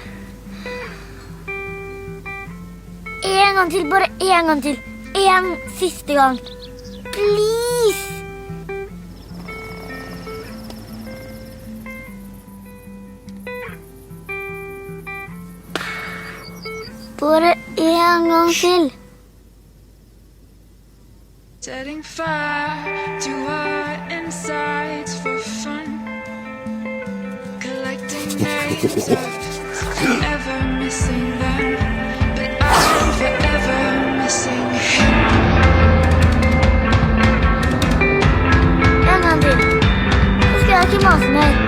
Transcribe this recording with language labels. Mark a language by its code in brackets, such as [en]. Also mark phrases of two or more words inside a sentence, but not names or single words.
[no] En gang til, bare en gang til. En siste gang. Please! Bare en gang til. [en] Setting fire to our insides for fun. Collecting names of forever missing them. But I'm forever missing him. [no] En gang til. Så skal jeg ikke mase mer.